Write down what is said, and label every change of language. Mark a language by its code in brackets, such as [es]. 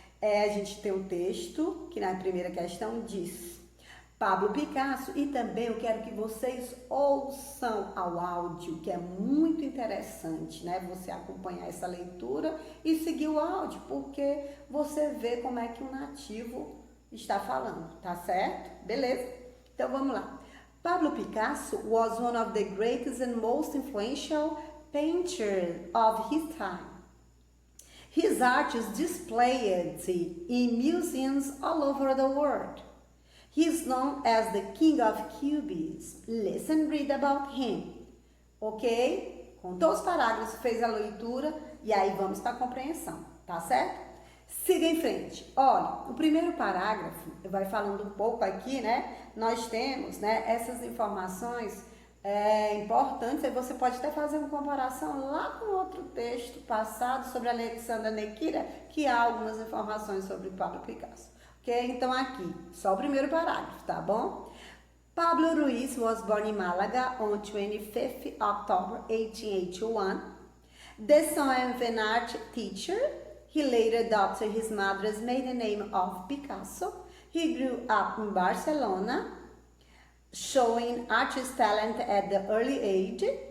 [pt] A gente tem o texto, que na primeira questão diz Pablo Picasso, e também eu quero que vocês ouçam ao áudio, que é muito interessante, né? Você acompanhar essa leitura e seguir o áudio, porque você vê como é que o nativo está falando, tá certo? Beleza? Então vamos lá. [en] Pablo Picasso was one of the greatest and most influential painters of his time. His art is displayed in museums all over the world. He is known as the King of Cubism. Listen and read about him. Ok? [pt] Contou os parágrafos, fez a leitura e aí vamos para a compreensão, tá certo? Siga em frente. Olha, o primeiro parágrafo vai falando um pouco aqui, né? Nós temos, né, essas informações importantes, aí você pode até fazer uma comparação lá com outro texto passado sobre Alexandra Nequira, que há algumas informações sobre Pablo Picasso. Ok? Então aqui, só o primeiro parágrafo, tá bom? [en] Pablo Ruiz was born in Malaga on 25th October 1881. The son of an art teacher, he later adopted his mother's maiden name of Picasso. He grew up in Barcelona, showing artist talent at the early age.